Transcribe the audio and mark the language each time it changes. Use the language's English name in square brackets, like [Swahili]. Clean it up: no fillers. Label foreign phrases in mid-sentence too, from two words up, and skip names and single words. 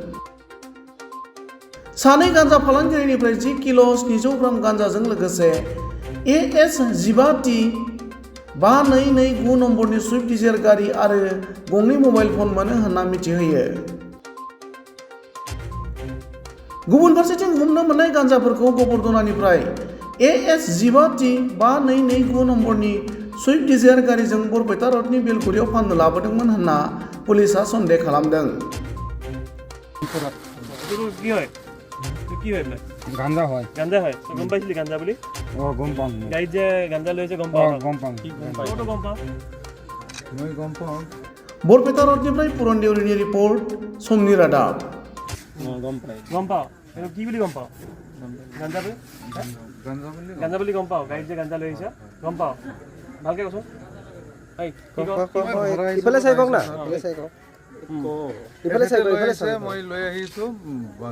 [Bodo] सानै गांजा फालांगिरिनिफ्राय 10 किल' 700 ग्राम गांजाजों लोगोसे AS 15T 5229 नम्बरनि सुइफ्ट डिजायर गारि आरो गंनै मबाइल फन मोनो होनना मिथिहोयो। गुबुन फारसेथिं हमनो मोननाय गांजाफोरखौ गबर्धनानिफ्राय AS 15T 5229 नम्बरनि सुइफ्ट डिजायर गारिजों बरपेटा रडनि बेलगुरियाव फाननो लाबोदोंमोन होनना पुलिसा सन्देह खालामदों। [Assamese] গাঞ্জা হয় গম পাইছিলি গাঞ্জা বুলি গম পাম গাড়ীত যে গাঞ্জা লৈছে গম পাওঁ গম পাওঁ মই গম পাওঁ। [Bodo] बरपेटा रडनिफ्राय पुरन देउरिनि रिपर्ट समनि रादाब। [Assamese] গম পাওঁ কি বুলি গম পাওঁ গাঞ্জা বুলি গম পাওঁ গাড়ীত যে গাঞ্জা লৈ আহিছে গম পাওঁ ভালকে কৈছোঁ ইফালে চাই কওক না মই লৈ আহিছোঁ বাছ